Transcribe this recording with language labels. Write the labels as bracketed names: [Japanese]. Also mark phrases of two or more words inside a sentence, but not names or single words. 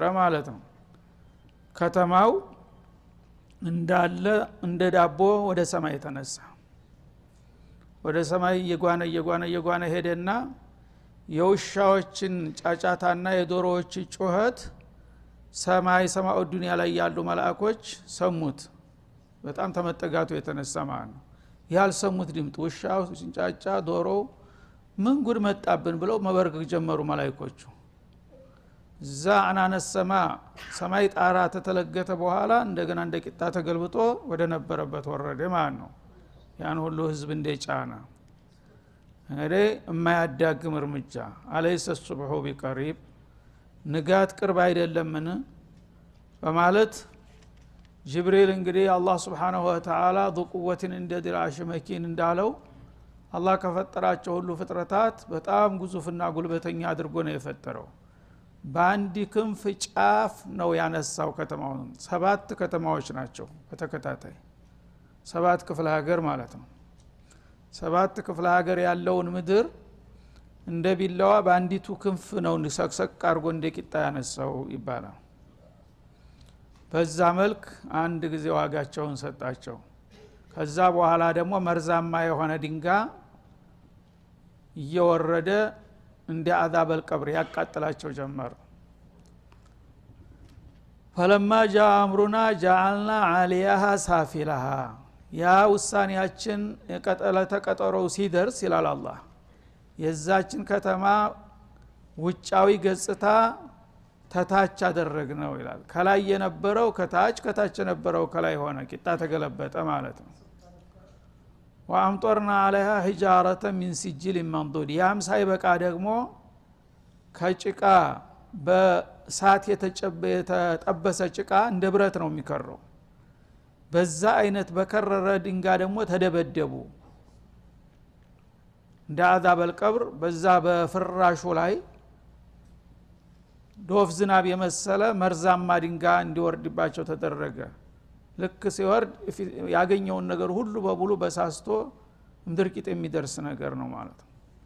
[Amharic] ማለት ነው ከተማው እንዳለ እንደ ዳቦ ወደ ሰማይ ተነሳ ወደ ሰማይ የጓነ ሄደና የውሻዎችን ጫጫታና የዶሮዎች ጩኸት ሰማኡ ዱንያ ላይ ያሉ መላእክቶች ሰሙት በጣም ተመጠጋቱ የተነሳ ማለት ነው ያልሰሙት ድምጥ ውሻው ሲንጫጫ ዶሮ ምን ጉድ መጣብን ብለው መበርገግ ጀመሩ መላእክቶቹ ዛዕናነ ሰማይ ጣራ ተተለገተ በኋላ እንደገና እንደ ቂጣ ተገልብጦ ወደ ነበረበት ወረደ ማለት ነው ያን ሁሉ ህዝብ እንደጫና እንግዲህ የማያዳግም እርምጃ [Arabic] أليس الصبح بقريب [Amharic] ንጋት ቅርብ አይደለምን በማለት ጅብሪል እንግዲህ አላህ [Arabic] سبحانه وتعالى ذو قوة عند ذي العرش مكين [Amharic] እንዳለው አላህ ከፈጠራቸው ሁሉ ፍጥረታት በጣም ግዙፍና ጉልበተኛ አድርጎ ነው የፈጠረው በአንድ ክንፍ ጫፍ ነው ያነሳው ከተማውን 7 ከተማዎች ናቸው በተከታታይ 7 ክፍለ ሀገር ማለት ነው 7 ክፍለ ሀገር ያለውን ምድር እንደ ቢላዋ በአንዲቱ ክንፍ ነው ሰቅሰቅ አርጎ እንደቂጣ ያነሳው ይባላል በዛ መልክ አንድ ጊዜ ዋጋቸውን ሰጣቸው ከዛ በኋላ ደግሞ መርዛማ የሆነ ድንጋይ እየወረደ እንደ [Arabic] عذاب القبر [Amharic] ያቃጥላቸው ጀመር [Arabic] فلما جاء امرنا جعلنا عليها سافلها [Amharic] ያ ውሳኔያችን ተቀጠረው ሲደርስ ይላል አላህ የዛችን ከተማ ውጫዊ ገጽታ ተታች አደረግነው ይላል ከላይ የነበረው ከታች የነበረው ከላይ ሆነ ቂጣ ተገለበጠ ማለት ነው [Arabic] وأمطرنا عليها حجارة من سجيل منضود [Amharic] ያም ሳይበቃ ደግሞ ከጭቃ በሳት የተጠበሰ ጭቃ እንደ ብረት ነው የሚከረው በዛ አይነት በከረረ ድንጋይ ደግሞ ተደበደቡ እንደ [Arabic] عذاب القبر [Amharic] በዛ በፍራሹ ላይ ዶፍ ዝናብ የመሰለ መርዛማ ድንጋይ እንዲወርድባቸው ተደረገ ልክ ሲወርድ ያገኘውን ነገር ሁሉ በሙሉ በሳስቶ ምድርቂት የሚደርስ ነገር ነው ማለት ነው